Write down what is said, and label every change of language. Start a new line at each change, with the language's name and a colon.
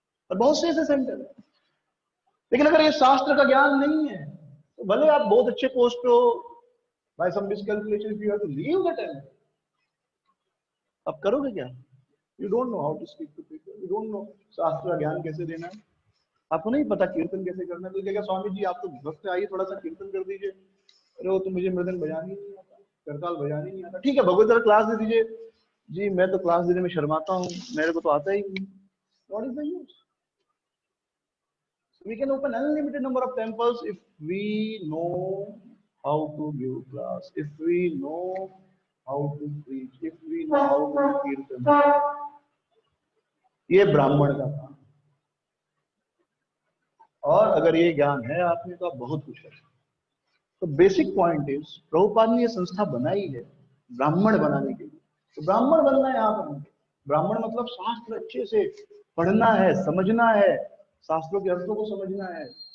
Hindi: और बहुत से ऐसे सेंटर है। लेकिन अगर ये शास्त्र का ज्ञान नहीं है तो भले आप बहुत अच्छे पोस्ट पे हो,
English: by some miscalculation you have to leave the temple,
Hindi: अब करोगे क्या?
English: you don't know how to speak to people, you don't know
Hindi: शास्त्र का ज्ञान कैसे देना है। आपको नहीं पता कीर्तन कैसे करना है, तो कहेगा स्वामी जी आप तो भक्त आइए थोड़ा सा कीर्तन कर दीजिए। अरे वो तो मुझे मृदंग बजानी नहीं आता, करताल बजानी नहीं आता। ठीक है भगवत जरा क्लास दे दीजिए। जी मैं तो क्लास देने में शर्माता हूँ, मेरे को तो आता ही नहीं।
English: What is the use? We can open unlimited number of temples if we know how to give class, if we know how to preach, if we know how to do kirtan.
Hindi: ये ब्राह्मण का काम। और अगर ये ज्ञान है आप में तो आप बहुत कुछ कर सकते। तो
English: basic point is
Hindi: प्रभुपाद ने ये संस्था बनाई है ब्राह्मण बनाने के लिए। तो ब्राह्मण बनना है यहाँ पर। ब्राह्मण मतलब शास्त्र अच्छे से पढ़ना है, समझना है, शास्त्रों के अर्थों को समझना है।